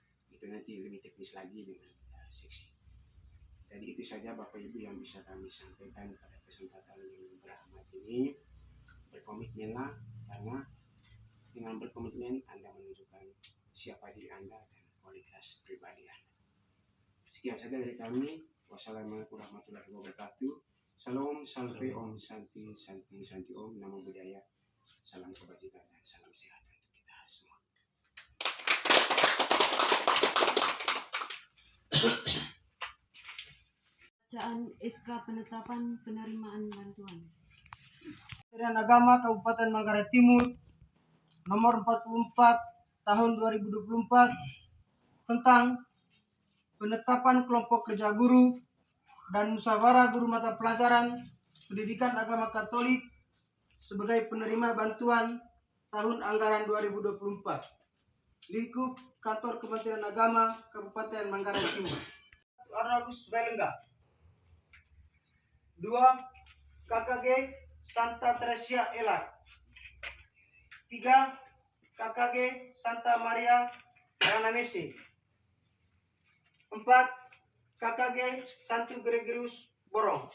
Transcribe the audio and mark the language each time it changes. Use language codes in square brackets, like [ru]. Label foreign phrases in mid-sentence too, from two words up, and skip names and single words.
[id] Itu nanti lebih teknis lagi dengan seksi. Jadi itu saja Bapak Ibu yang bisa kami sampaikan pada kesempatan yang berahmat ini. Berkomitmenlah, karena dengan berkomitmen Anda menunjukkan siapa diri Anda dan kualitas pribadi Anda. Sekian saja dari kami. [ar] والسلام عليكم ورحمة الله وبركاته. [sa] Salam, salve, ॐ शान्ति शान्ति शान्ति ॐ, [pi] नमो बुद्धाय. [id] Salam kebajikan dan salam sehat untuk kita semua. Bacaan SK penetapan penerimaan bantuan. Kementerian Agama Kabupaten Manggarai Timur nomor 44 tahun 2024 tentang penetapan kelompok kerja guru dan musyawarah guru mata pelajaran pendidikan agama Katolik sebagai penerima bantuan tahun anggaran 2024. Lingkup Kantor Kementerian Agama Kabupaten Manggarai Timur. Arnaldus Belengga. 2. KKG Santa Teresia Elar. 3. KKG Santa Maria Ranamese. 4. KKG Santo Gregorius Borong.